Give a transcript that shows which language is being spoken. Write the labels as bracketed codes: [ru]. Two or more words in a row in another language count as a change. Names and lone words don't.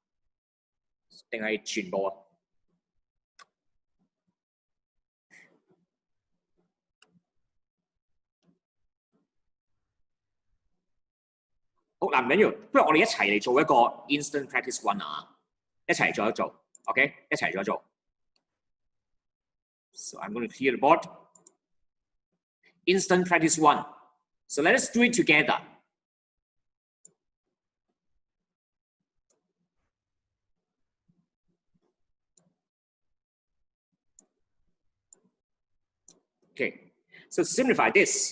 [yue] 定係全部啊？好嗱，唔緊要，不如我哋一齊嚟做一個 [en] instant practice one [yue] 啊！一齊做一做 ，OK， 一齊做一做。 [en] So I'm going to clear the board. Instant practice one. So let us do it together. Okay, so simplify this.